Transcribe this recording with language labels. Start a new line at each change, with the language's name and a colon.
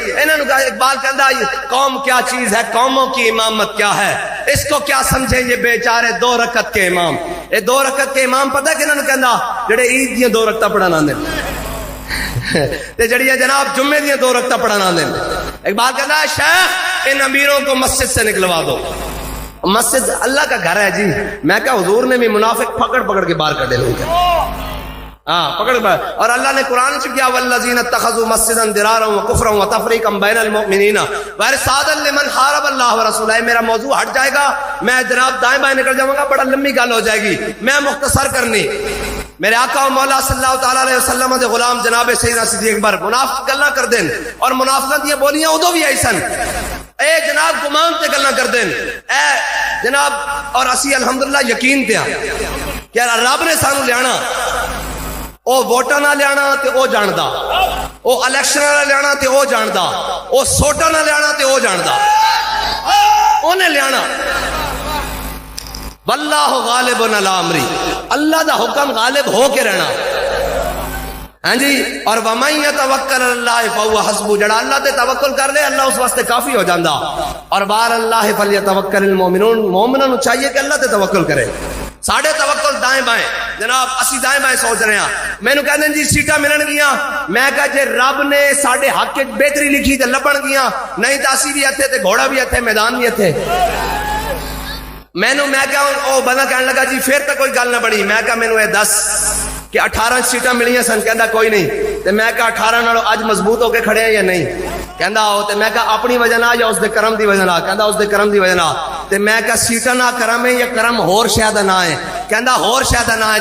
Urdu: انہوں نے کہا, اقبال کہندا قوم کیا چیز ہے, قوموں کی امامت کیا ہے, اس کو کیا سمجھیں یہ بیچارے 2 رکعت کے امام. یہ 2 رکعت کے امام پتہ کہ انہوں نے
Punjabi: کہندا جڑے عید دیاں 2 رکعتاں پڑھانا دے, تے جڑیاں جناب جمعے دیاں 2 رکعتاں پڑھانا دے.
Urdu: اقبال کہندا شیخ ان امیروں کو مسجد سے نکلوا دو, مسجد اللہ کا گھر ہے جی. میں کہا حضور نے بھی منافق پکڑ پکڑ کے باہر کر دے. ہاں پکڑ پکڑ.
Arabic: اور اللہ نے قرآن سے کیا والذین اتخذوا مسجدا ضرارا وکفرا وتفریقا بین المؤمنین وارصادا لمن حارب اللہ ورسولہ.
Urdu: میرا موضوع ہٹ جائے گا, میں جناب دائیں بائیں نکل جاؤں گا, بڑا لمبی گل ہو جائے گی, میں مختصر کرنی.
Punjabi: میرے آقا و مولا صلی اللہ تعالی علیہ وسلم دے غلام جناب سیدنا صدیق اکبر منافق گلاں کر دین, اور منافقت دی بولیاں ادو بھی آئی سن. اے جناب گمان تے گلاں کر دین, اے جناب, اور اسی الحمدللہ یقین تے کہ رب نے سانو لیانا, او ووٹاں نہ لیانا تے او جاندا, او الیکشن نہ لیانا تے او جاندا, او سوٹاں نہ لیانا تے او جاندا. انہیں لیانا.
Arabic: واللہ غالب علی امری,
Punjabi: اللہ دا حکم غالب ہو کے رہنا. ہاں جی. اور
Arabic: وَمَن يَتَوَكَّلْ عَلَى اللَّهِ فَهُوَ حَسْبُهُ,
Punjabi: جڑا اللہ تے توکل کر لے اللہ اس واسطے کافی ہو جاندا. اور بار اللہ
Arabic: فَلْيَتَوَكَّلِ الْمُؤْمِنُونَ,
Punjabi: مومنوں نو چاہیے کہ اللہ تے توکل کرے. ساڑھے توکل دائیں بائیں جناب, اسی دائیں بائیں سوچ رہے ہیں. میں نو کہندے جی سیٹاں ملن گیاں, میں کہا جے رب نے ساڑھے حق وچ بہتری لکھی تے لبن گیاں, نہیں تے اسی بھی اتھے تے گھوڑا بھی اتھے میدان بھی اتھے. میں کہا او بندہ کہنے لگا جی پھر تو کوئی گل نہ بڑی. میں کہا مینوں اے دس کہ 18 سیٹاں ملیاں سن. کہندا کوئی نہیں. تے میں کہا 18 نالوں اج مضبوط ہو کے کھڑے ہیں یا نہیں؟ کہندا آؤ. تے میں کہا اپنی وجہ نہ یا اس دے کرم دی وجہ نہ؟ کہندا اس دے کرم دی وجہ نہ. تے میں کہا سیٹاں نال کرم ہے یا کرم ہور شے دا نہ ہے؟ کہندا ہور شے دا نہ ہے.